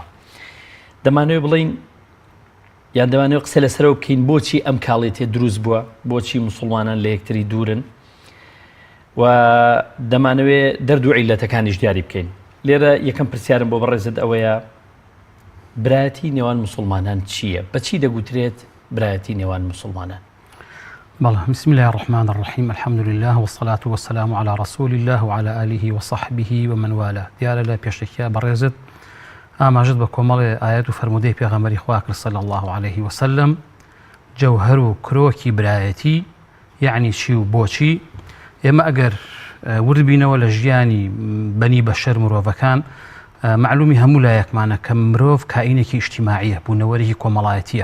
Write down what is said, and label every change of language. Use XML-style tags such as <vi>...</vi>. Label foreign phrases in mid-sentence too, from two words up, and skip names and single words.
<ckb>دەمانەوێت بڵین یان دەمانەوێت قسە لەسەرەوە بکەین بۆچی ئەم کاڵێتێ دروست بووە، بۆچی موسڵمانان لە یەکتری دوورن، و دەمانەوێت دەردوو عیلەتەکانیش دیاری بکەین. لێرە یەکەم پرسیارم بۆ بەڕێزت ئەوەیە برایەتی نێوان موسڵمانان چییە؟ بەچی دەگوترێت برایەتی نێوان موسڵمانان؟ بەڵێ،</ckb> <ar>بسم الله الرحمن الرحیم، الحمد لله والصلاة والسلام على رسول الله وعلى آله وصحبه ومن والاه.</ar> <ckb>دیارە لە پێشتێکە بەڕێزت ئاماژت بە کۆمەڵێ ئاەت و فەرموودەی پێغەمبەری خوا کرد</ckb> <ar>صلی الله عليه وسلم</ar> <ckb>جەوهەر و کرۆکی برایەتی یعنی چی و بۆچی. ئێمە ئەگەر وردبینەوە لە ژیانی بەنی بەشەر مرۆڤەکان، معلومی هەموو لایەکمانە کە مرۆڤ کائینێکی ئیجتیماعیە، بوونەوەرێکی کۆمەڵایەتیە.</ckb>